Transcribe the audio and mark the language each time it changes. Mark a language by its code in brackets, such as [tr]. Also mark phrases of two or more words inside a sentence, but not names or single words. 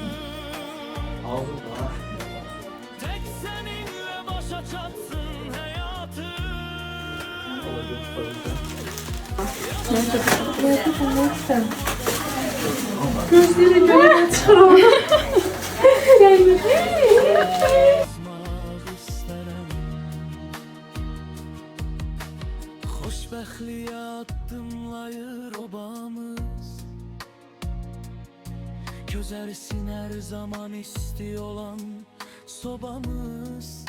[tr] Tek seninle başa çatsın hayatım. Gözleri görüyor çıkaramadım. [az] Xoşbəxtliyə addımlayır obamız. Közərsin hər zaman isti olan sobamız.